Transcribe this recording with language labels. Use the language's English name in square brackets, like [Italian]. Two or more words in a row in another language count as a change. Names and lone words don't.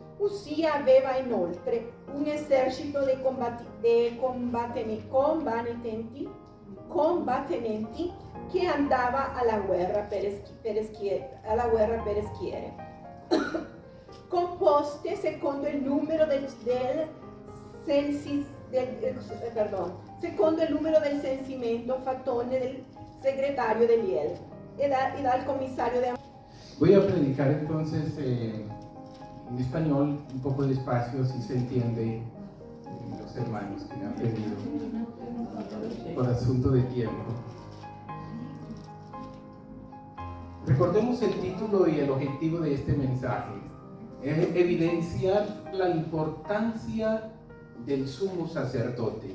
[Italian] Uzia aveva inoltre un esercito di combattenti che andava alla guerra per schiere, composte secondo il numero del censimento fattone del segretario dell'Iel e dal commissario de... [Spanish] Voy a predicar entonces en español un poco despacio, si se entiende los hermanos que me han pedido por asunto de tiempo. Recordemos el título y el objetivo de este mensaje: es evidenciar la importancia del sumo sacerdote.